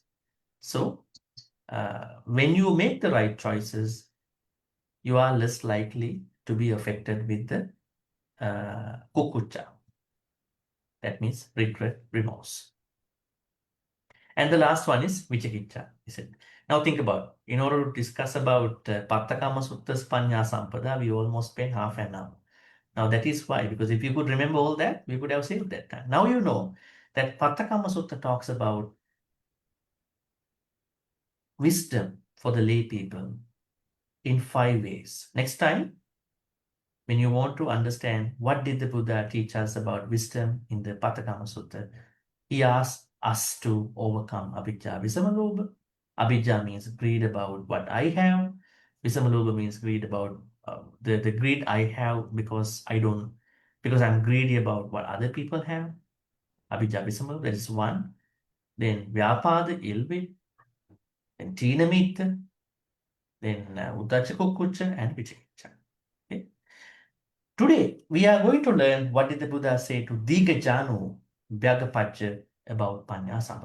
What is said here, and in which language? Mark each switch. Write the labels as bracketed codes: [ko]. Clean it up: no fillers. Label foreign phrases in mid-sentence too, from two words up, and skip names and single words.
[en] So when you make the right choices, you are less likely to be affected with the kukucha. That means regret, remorse. And the last one is vichikiccha, is it? Now think about, in order to discuss about [pi] paññā-sampadā paññā-sampadā, [en] we almost spent half an hour. Now that is why, because if you could remember all that, we could have saved that time. Now you know that Paṭṭhakamma talks about wisdom for the lay people in 5 ways. Next time, when you want to understand what did the Buddha teach us about wisdom in the Paṭṭhakamma, he asks us to overcome [pi] avijja, visamalobha. [en] Avijja means greed about what I have. Visamalobha means greed about the greed I have because I'm greedy about what other people have. [pi] Avijja, visamalobha, [en] that is one. Then vyapada, ill will. Then tinamitta. Then [pi] uddacha kukucha [en] and vichikiccha. Okay. Today, we are going to learn what did the Buddha say to Dīghajāṇu, Vyagapacca, about paññā-sampadā.